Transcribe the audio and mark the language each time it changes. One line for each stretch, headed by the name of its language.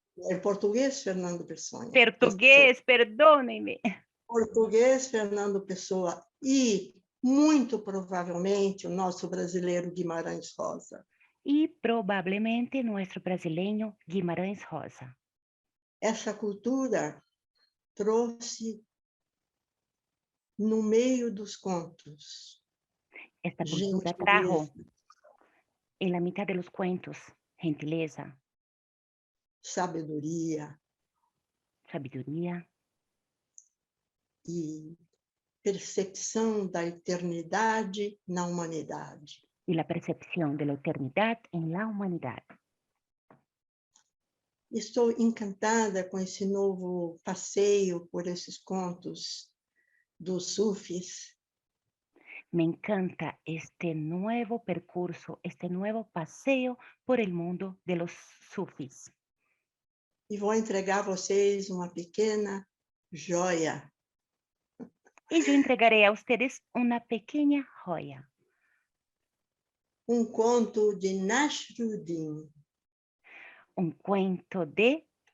Spanish: el português Fernando Pessoa, português, perdónenme,
Portuguese: português Fernando Pessoa e, muito provavelmente, o nosso brasileiro Guimarães Rosa.
Spanish: y probablemente nuestro brasileño Guimarães Rosa.
Portuguese: Essa cultura trouxe no meio dos contos
Spanish: Esta cultura trajo en la mitad de los cuentos gentileza,
Portuguese: sabedoria
Spanish: sabiduría
Portuguese: e percepção da eternidade na humanidade.
Spanish: y la percepción de la eternidad en la humanidad.
Portuguese: Estou encantada com esse novo passeio por esses contos dos sufis.
Spanish: Me encanta este nuevo percurso, este nuevo paseo por el mundo de los sufis.
Portuguese: e vou entregar a vocês uma pequena joia.
Spanish: Y yo entregaré a ustedes una pequeña joya.
Portuguese: Conto de Nasruddin.
Spanish: Un cuento de